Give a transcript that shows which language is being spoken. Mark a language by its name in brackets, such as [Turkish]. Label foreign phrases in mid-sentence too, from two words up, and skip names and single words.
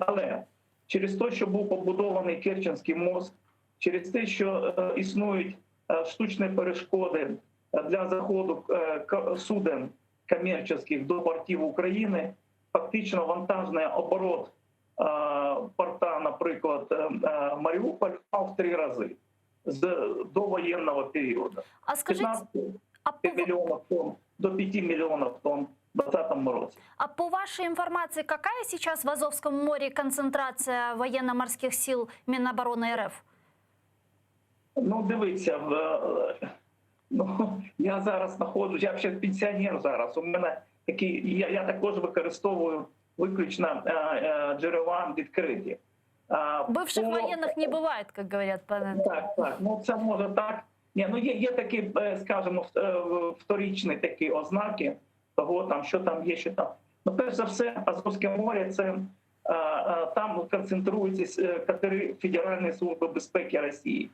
[Ukrainian] Але через те, що був побудований Керченський мост, через те, що існують штучні перешкоди для заходу суден комерційних до портів України, фактично вантажний оборот порта, наприклад, Маріуполь, впав в 3 рази з довоєнного періоду. А скажіть, а [Russian] миллионов тонн до 5 миллионов тонн в 2020 році. А по вашей информации, какая сейчас в Азовском море концентрация военно-морских сил Минобороны РФ? [Ukrainian] Ну, дивіться, я зараз знаходжусь, я ще пенсіонер зараз. У мене такі, я також використовую виключно джерела відкриті. [Russian] Бывших военных не бывает, как говорят. [Ukrainian] Так, ну це може так. Ні, ну є такі, скажімо, вторичні такі ознаки того, там, що там є, що там. Ну, перш за все, Азовське море, це там концентруються катери Федеральної служби безпеки Росії.